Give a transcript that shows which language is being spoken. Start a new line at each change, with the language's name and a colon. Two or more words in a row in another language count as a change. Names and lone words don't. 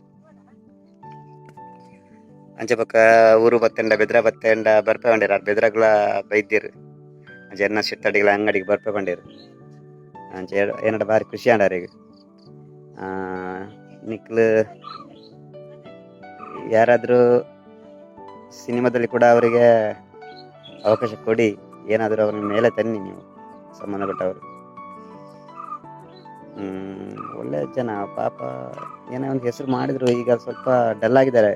Tulu: ಅಂಚೆ ಬೊಕ್ಕ ಊರು ಬತ್ತೆಂಡ ಬೆದ್ರ ಬತ್ತೆಂಡ ಬರ್ಪೆ ಪಂಡೇರು ಆ ಬೆದ್ರಗ್ಲ ಬೈದ್ಯರು ಅಂಚ ಎನ್ನ ಶಿಟ್ಟಡಿಗಳ ಅಂಗಡಿಗೆ ಬರ್ಪೆ ಪಂಡೇರು ಅಂಚೆ ಏನಡ ಬಾರಿ ಖುಷಿ ಆಂಡಾರೀಗ ನಿಕ್ಲು
Kannada: ಯಾರಾದರೂ ಸಿನಿಮಾದಲ್ಲಿ ಕೂಡ ಅವರಿಗೆ ಅವಕಾಶ ಕೊಡಿ, ಏನಾದರೂ ಅವ್ರನ್ನ ಮೇಲೆ ತನ್ನಿ ನೀವು ಸಂಬಂಧಪಟ್ಟವರು. ಒಳ್ಳೆ ಜನ ಪಾಪ, ಏನೋ ಒಂದು ಹೆಸರು ಮಾಡಿದ್ರು, ಈಗ ಸ್ವಲ್ಪ ಡಲ್ ಆಗಿದ್ದಾರೆ.